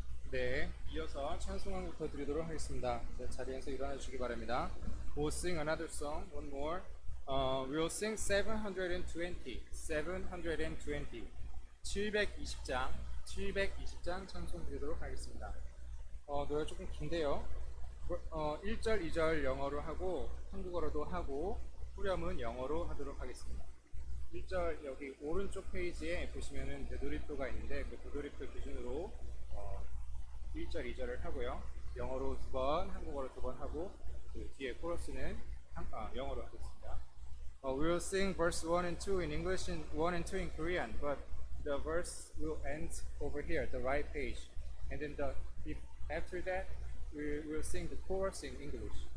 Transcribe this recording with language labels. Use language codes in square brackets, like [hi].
[ko] 네, 이어서 찬송왕부터 드리도록 하겠습니다. 네, 자리에서 일어나 주시기 바랍니다. [en] We'll sing another song, one more. We'll sing 720, 720. [ko] 720장, 720장 찬송 드리도록 하겠습니다. 노래 조금 긴데요. 1절, 2절 영어로 하고 한국어로도 하고 후렴은 영어로 하도록 하겠습니다. 1절 여기 오른쪽 페이지에 보시면은 되돌이표가 있는데 그 되돌이표 기준으로 1절, 2절을 하고요. 영어로 2번, 한국어로 2번 하고 그 뒤에 코러스는 영어로 하겠습니다. [en] We'll sing verse 1 and 2 in English and 1 and 2 in Korean, but the verse will end over here, the right page. And then after that, we will sing the chorus in English.